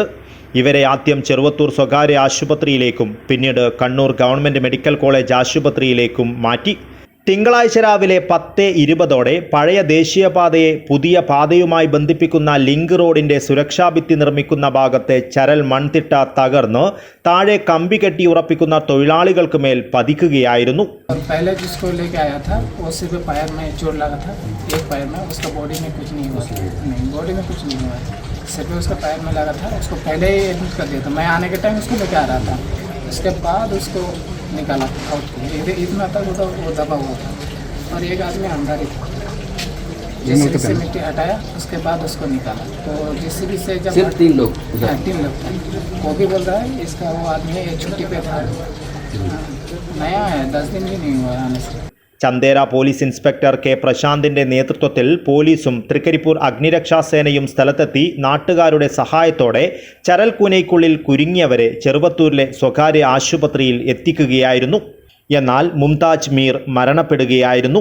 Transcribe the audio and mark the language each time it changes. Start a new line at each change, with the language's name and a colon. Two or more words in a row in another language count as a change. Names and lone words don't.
Malayalam: ഇവരെ ആദ്യം ചെറുവത്തൂർ സ്വകാര്യ ആശുപത്രിയിലേക്കും പിന്നീട് കണ്ണൂർ ഗവൺമെൻറ് മെഡിക്കൽ കോളേജ് ആശുപത്രിയിലേക്കും മാറ്റി. തിങ്കളാഴ്ച രാവിലെ 10:20 പഴയ ദേശീയപാതയെ പുതിയ പാതയുമായി ബന്ധിപ്പിക്കുന്ന ലിങ്ക് റോഡിൻ്റെ സുരക്ഷാഭിത്തി നിർമ്മിക്കുന്ന ഭാഗത്തെ ചരൽ മൺതിട്ട തകർന്ന് താഴെ കമ്പി കെട്ടി ഉറപ്പിക്കുന്ന തൊഴിലാളികൾക്ക് മേൽ പതിക്കുകയായിരുന്നു.
Hindi: सिर्फ उसका पैर में लगा था, उसको पहले ही एडमिट कर दिया था. मैं आने के टाइम उसको लेके आ रहा था, उसके बाद उसको निकाला आउट किया. इतना तक वो दबा हुआ था और एक आदमी अंदर ही था. JCB से मिट्टी हटाया, उसके बाद उसको निकाला. तो JCB से जब सिर्फ 3 लोग थे. वो भी बोल रहा है इसका वो आदमी छुट्टी पे था, नया है, 10 दिन भी नहीं हुआ आने से.
Malayalam: ചന്ദേര പോലീസ് ഇൻസ്പെക്ടർ K പ്രശാന്തിന്റെ നേതൃത്വത്തിൽ പോലീസും തൃക്കരിപ്പൂർ അഗ്നിരക്ഷാസേനയും സ്ഥലത്തെത്തി നാട്ടുകാരുടെ സഹായത്തോടെ ചരൽക്കൂനയ്ക്കുള്ളിൽ കുരുങ്ങിയവരെ ചെറുവത്തൂരിലെ സ്വകാര്യ ആശുപത്രിയിൽ എത്തിക്കുകയായിരുന്നു. എന്നാൽ മുംതാജ് മീർ മരണപ്പെടുകയായിരുന്നു.